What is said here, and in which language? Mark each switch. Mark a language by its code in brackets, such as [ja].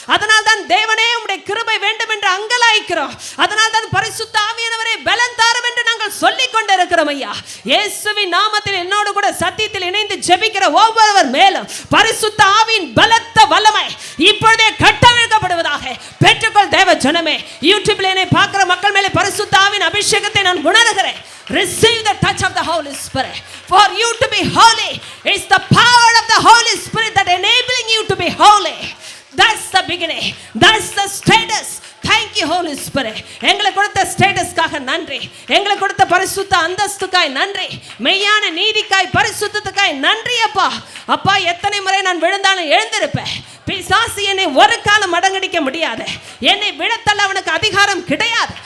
[ta] அதனால் தான் தேவனே உம்முடைய கிருபை வேண்டும் என்று அங்கலாய்க்கிறோம். அதனால் தான் பரிசுத்த ஆவியானவரே பலன் தாரும் என்று நாங்கள் சொல்லிக் கொண்டிருக்கிறோம் ஐயா. இயேசுவின் நாமத்தில் என்னோடு கூட சத்தியத்தில் இணைந்து ஜெபிக்கிற ஒவ்வொருவர் மேலும் பரிசுத்த ஆவியின் பலத்த வல்லமை இப்பொழுதே கட்டவிழ்க்கப்படுவதாக. பெற்றுக்கொள் தேவ ஜனமே. யூடியூப்ல என்னை பார்க்கிற மக்கள் மேலே பரிசுத்த ஆவியின் அபிஷேகத்தை நான் உணர்கிறேன். [en] Receive the touch of the Holy Spirit. For you to be holy, it's the power of the Holy Spirit that enabling you to be holy. That's the beginning. That's the status. Thank you Holy Spirit. [ta] எங்களுக்கு கொடுத்த ஸ்டேட்டஸ்க்காக நன்றி. எங்களுக்கு கொடுத்த பரிசுத்த அந்தஸ்துக்காய் நன்றி. மெய்யான நீதிக்காய், பரிசுத்தத்துக்காய் நன்றி அப்பா. அப்பா, எத்தனை முறை நான் விழுந்தாலும் எழுந்திருப்பேன். பிசாசு என்னை ஒரு காலம் மடங்கடிக்க முடியாது. என்னை விடத்தள்ள அவனுக்கு அதிகாரம் கிடையாது.